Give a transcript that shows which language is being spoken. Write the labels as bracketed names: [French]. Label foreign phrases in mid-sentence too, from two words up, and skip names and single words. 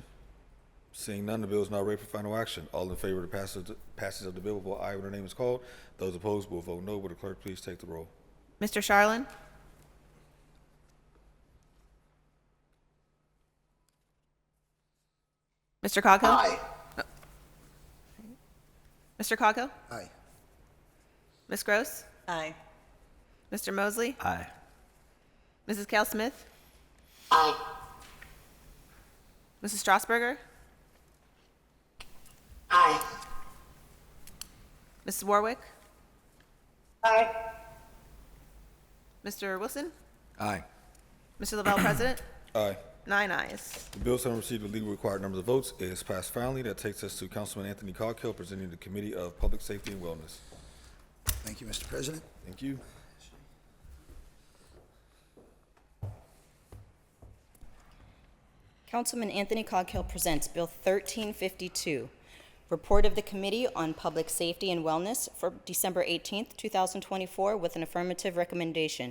[English] Seeing none, the bill is now ready for final action. All in favor of the passage of the bill will vote aye when their name is called. Those opposed will vote no. Will the clerk please take the roll? Mr. Charlin? Mr. Coghill? Aye. Mr. Coghill? Aye. Ms. Gross? Aye. Mr. Mosley? Aye. Mrs. Cal Smith? Aye. Mrs. Strasburger? Aye. Mrs. Warwick? Aye. Mr. Wilson? Aye. Mr. Lavelle, President? Aye. 9 ayes. The bills having received the legal required numbers of votes is passed finally. That takes us to Councilman Anthony Coghill presenting the Committee of Public Safety and Wellness. Thank you, Mr. President. Thank you. Councilman Anthony Coghill presents Bill 1352, Report of the Committee on Public Safety and Wellness for December 18th, 2024, with an affirmative recommendation.